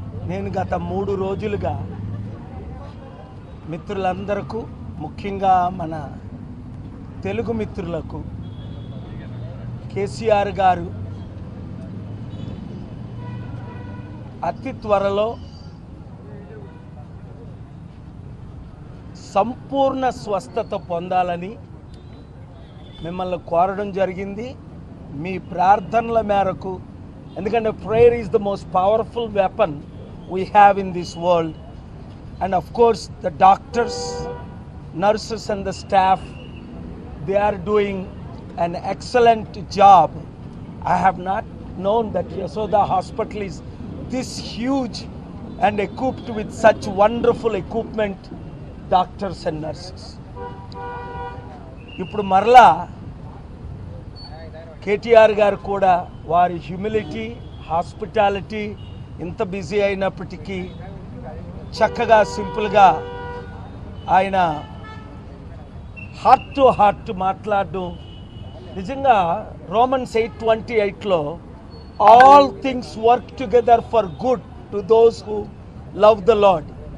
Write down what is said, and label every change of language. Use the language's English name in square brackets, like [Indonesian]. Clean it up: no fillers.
[Telugu] నేను గత 3 రోజులుగా మిత్రులందరకు, ముఖ్యంగా మన తెలుగు మిత్రులకు కేసీఆర్ గారు అతి త్వరలో సంపూర్ణ స్వస్థత పొందాలని మిమ్మల్ని కోరడం జరిగింది. మీ ప్రార్థనల మేరకు, ఎందుకంటే [English] Prayer is the most powerful weapon we have in this world. And of course the doctors, nurses and the staff, they are doing an excellent job. I have not known that Yashoda Hospital is this huge and equipped with such wonderful equipment, doctors and nurses. [Telugu] ఇప్పుడు మరలా కేటీఆర్ గారు కూడా వారి humility, hospitality ఇంత busy అయినప్పటికీ చక్కగా సింపుల్గా ఆయన [English] heart to heart [Telugu] మాట్లాడడం నిజంగా Romans 8:28లో [English] All things work together for good to those who love the Lord.